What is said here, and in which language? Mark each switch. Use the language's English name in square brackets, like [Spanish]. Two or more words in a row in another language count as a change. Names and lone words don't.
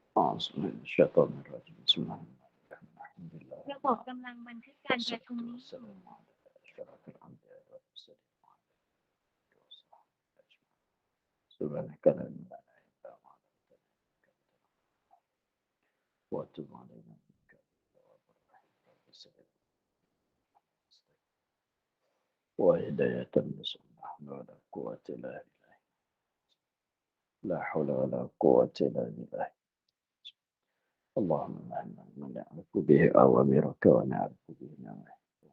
[Arabic] شيطان رجيم. بسم الله الرحمن الرحيم. الحمد لله. [Thai] ระบบกำลังบันทึกการประชุมนี้อยู่ [Arabic] سبحانك لا علم لنا إلا ما علمتنا وتب علينا إنك أنت التواب الرحيم وهداية لسنة ولا قوة إلا بالله لا حول ولا قوة إلا بالله اللهم إنا نعرف به أوامرك ونعرف به نواهيك